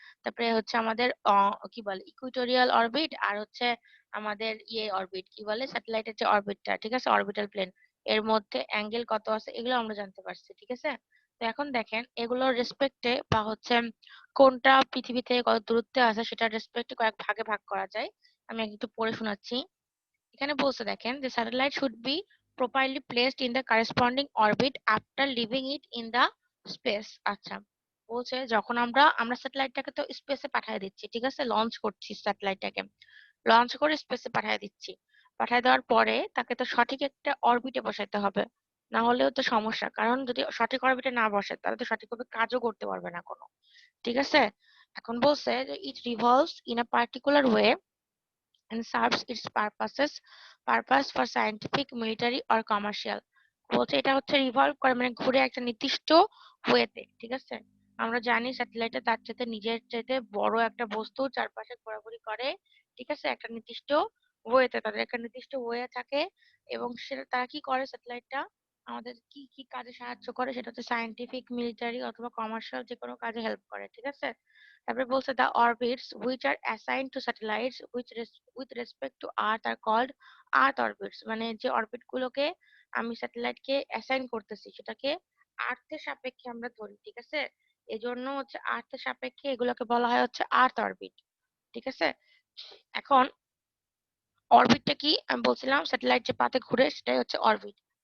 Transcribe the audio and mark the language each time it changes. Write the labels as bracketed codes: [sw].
[bn] তারপরে হচ্ছে আমাদের কি বলে ইকুইটোরিয়াল অরবিট, আর হচ্ছে আমাদের অরবিট কি বলে স্যাটেলাইটের যে অরবিটটা, ঠিক আছে, অরবিটাল প্লেন, এর মধ্যে অ্যাঙ্গেল কত আছে এগুলো আমরা জানতে পারছি, ঠিক আছে? তো এখন দেখেন এগুলোর রেসপেক্টে বা হচ্ছে কোনটা পৃথিবী থেকে কত দূরত্বে আছে সেটার রেসপেক্টে কয়েক ভাগে ভাগ করা যায়। আমি একটু পড়ে শোনাচ্ছি। এখানে বলছে দেখেন যে [en] Satellite should be properly placed in the corresponding orbit after leaving it in the space। [bn] আচ্ছা, বলছে যখন আমরা স্যাটেলাইটটাকে তো স্পেসে পাঠিয়ে দিচ্ছি, ঠিক আছে, লঞ্চ করছি স্যাটেলাইটটাকে, লঞ্চ করে স্পেসে পাঠিয়ে দিচ্ছি। পাঠিয়ে দেওয়ার পরে তাকে তো সঠিক একটা অরবিটে বসাইতে হবে, না হলেও তো সমস্যা, কারণ যদি সঠিক অরবিটে না বসে তাহলে তো সঠিকভাবে কাজও করতে পারবে না কোনো, ঠিক আছে? এখন বলছে যে [en] It revolves in a particular way and serves its purpose for scientific, military or commercial। [bn] বলছে এটা হচ্ছে রিভলভ করে মানে ঘুরে একটা নির্দিষ্ট ওয়েতে, ঠিক আছে? আমরা জানি স্যাটেলাইটে তার চাইতে নিজের চাইতে বড় একটা বস্তু চারপাশে ঘোরাঘুরি করে, ঠিক আছে, একটা নির্দিষ্ট ওয়েতে, তাদের একটা নির্দিষ্ট ওয়ে থাকে। এবং সেটা তারা কি করে স্যাটেলাইটটা আমাদের কি কি কাজে সাহায্য করে সেটা হচ্ছে সায়েন্টিফিক, মিলিটারি অথবা কমার্শিয়াল যে কোনো কাজে হেল্প করে, ঠিক আছে? তারপরে বলছে [en] the orbits which are assigned to satellites with respect to earth are called earth orbits। [bn] মানে যে অরবিট গুলোকে আমি স্যাটেলাইটকে অ্যাসাইন করতেছি সেটাকে আর্থের সাপেক্ষে আমরা ধরি, ঠিক আছে? এজন্য হচ্ছে আর্থের সাপেক্ষে এগুলোকে বলা হয় হচ্ছে আর্থ অরবিট, ঠিক আছে? এখন অরবিটটা কি আমি বলছিলাম স্যাটেলাইট যে পাতে ঘুরে সেটাই হচ্ছে অরবিট।